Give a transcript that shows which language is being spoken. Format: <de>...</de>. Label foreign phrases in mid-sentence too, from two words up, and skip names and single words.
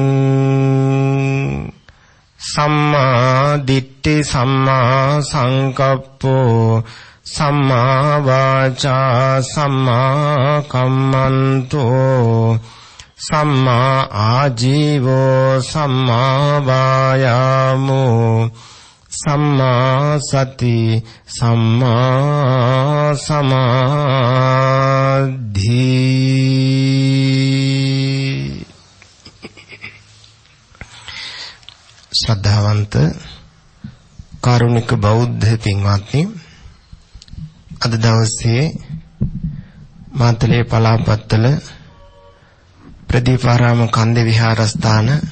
<pi>සම්මා දිට්ඨි සම්මා සංකප්පෝ සම්මා වාචා සම්මා කම්මන්තෝ සම්මා ආජීවෝ සම්මා වායාමෝ සම්මා සති සම්මා සමාධි.</pi> <si>ශ්‍රද්ධාවන්ත කාරුණික බෞද්ධ පින්වත්නි, අද දවසේ මාතලේ පලාපත්තල ප්‍රදීපාරාම කන්දේ විහාරස්ථාන</si>